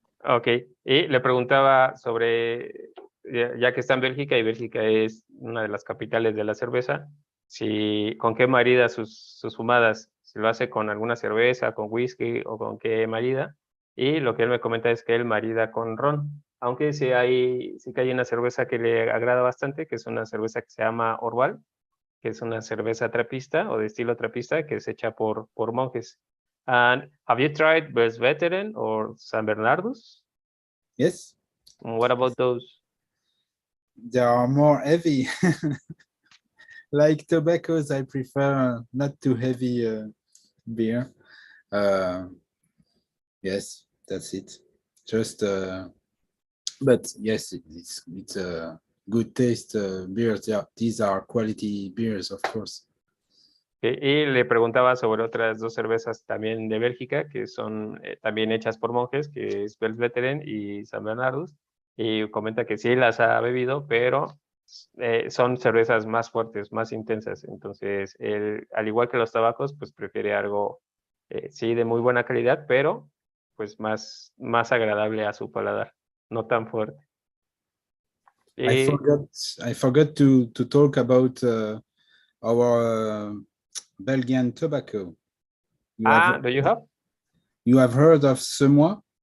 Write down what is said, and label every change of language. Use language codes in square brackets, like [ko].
[es] Ok, y le preguntaba sobre, ya que está en Bélgica y Bélgica es una de las capitales de la cerveza, si con qué marida sus fumadas, si lo hace con alguna cerveza, con whisky o con qué marida. Y lo que él me comenta es que él marida con ron, aunque sí que hay una cerveza que le agrada bastante, que es una cerveza que se llama Orval, que es una cerveza trapista o de estilo trapista que es hecha por monjes. [en] And have you tried Veteran or San Bernardus? Yes, What about those? they are more heavy. Like tobaccos, I prefer not too heavy beer. Yes, that's it. Just, but yes, it's a good taste beers. Yeah, these are quality beers, of course. [es] Y le preguntaba sobre otras dos cervezas también de Bélgica, que son también hechas por monjes, que es Veteran y San Bernardus. Y comenta que sí las ha bebido, pero son cervezas más fuertes, más intensas. Entonces, él, al igual que los tabacos, pues prefiere algo, sí, de muy buena calidad, pero pues más agradable a su paladar, no tan fuerte. [en] I forgot to talk about our Belgian tobacco. Do you have? You have heard of Semois?